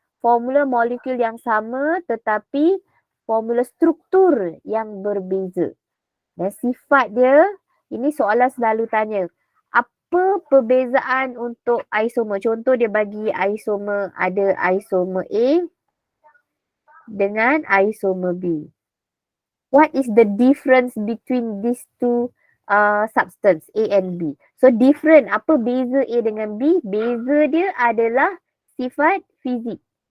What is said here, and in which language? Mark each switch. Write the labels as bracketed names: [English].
[Malay] Formula molekul yang sama tetapi formula struktur yang berbeza. Dan sifat dia, ini soalan selalu tanya. Apa perbezaan untuk isomer? Contoh dia bagi isomer, ada isomer A dengan isomer B. [English] What is the difference between these two substance A and B? [Malay] So different, apa beza A dengan B? Beza dia adalah sifat fizik.